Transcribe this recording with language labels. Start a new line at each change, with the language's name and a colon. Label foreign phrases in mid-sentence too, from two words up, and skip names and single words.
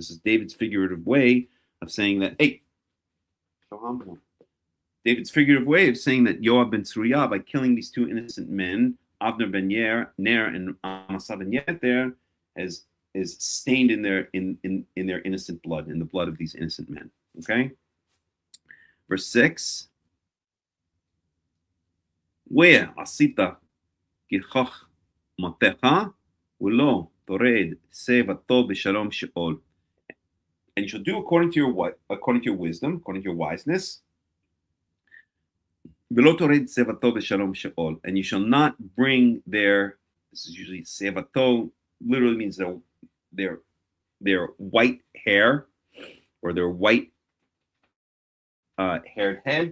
English: This is David's figurative way of saying that, hey, David's figurative way of saying that Yoav ben Tzruya, by killing these two innocent men, Avner ben Ner and Amasa ben Yeter, is stained in their innocent blood, in the blood of these innocent men. Okay? Verse 6.
Hebrew: Where ועשית כחכמתך ולא תורד שיבתו בשלום שאול.
English: And you shall do according to your wisdom, according to your wiseness. And you shall not bring their, this is usually sevato, literally means their white hair or their white haired head.